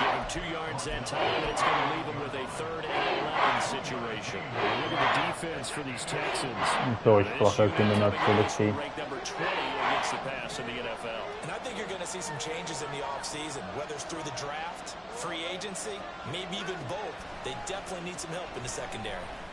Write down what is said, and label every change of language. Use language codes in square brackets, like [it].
[en] Give him 2 yards that time, and it's going to leave him with a 3rd and 11 situation. Look at the defense for these Texans. [ru] Это очень плохая комбинация, Алексей. [en] Number 20 against the pass in the NFL. And I think you're going to see some changes in the offseason, whether it's through the draft, free agency, maybe even both. They definitely need some help in the secondary.